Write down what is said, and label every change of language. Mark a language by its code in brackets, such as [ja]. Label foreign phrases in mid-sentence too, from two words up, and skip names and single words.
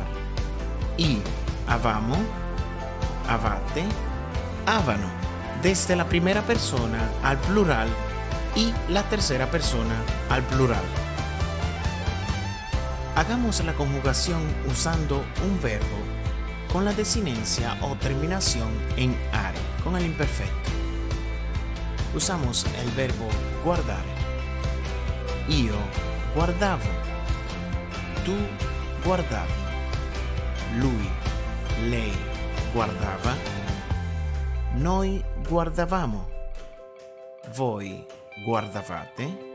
[es] Y [it] avamo, avate, avano, [es] desde la primera persona al plural y la tercera persona al plural. Hagamos la conjugación usando un verbo con la desinencia o terminación en are, con el imperfecto. Usamos el verbo guardare. [it] Io guardavo. Tu guardavi. Lui, lei guardava. Noi guardavamo. Voi guardavate.